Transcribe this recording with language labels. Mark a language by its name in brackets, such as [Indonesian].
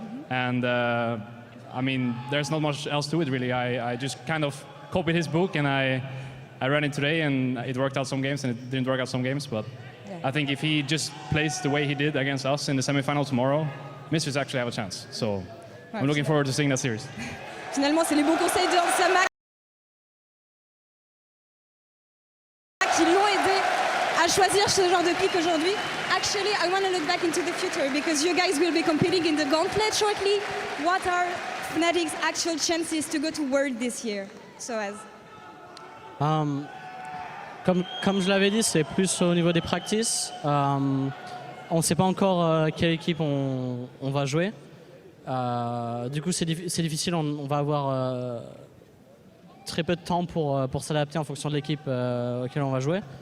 [English] And I mean, there's not much else to it really. I just kind of copied his book and I ran it today, and it worked out some games and it didn't work out some games. But I think if he just plays the way he did against us in the semifinal tomorrow, Misfits actually have a chance. So I'm looking forward to seeing that series. [French] Finalement, c'est les bons conseils de Hansama qui l'ont aidé à choisir ce genre de pick aujourd'hui. [English] Actually, I want to look back into the future because you guys will be competing in the gauntlet shortly. What are Fnatic's actual chances to go to World this year? sOAZ. [French] Comme je l'avais dit, c'est plus au niveau des practices. On ne sait pas encore quelle équipe on va jouer. Du coup, c'est difficile. On va avoir très peu de temps pour s'adapter en fonction de l'équipe auquel on va jouer.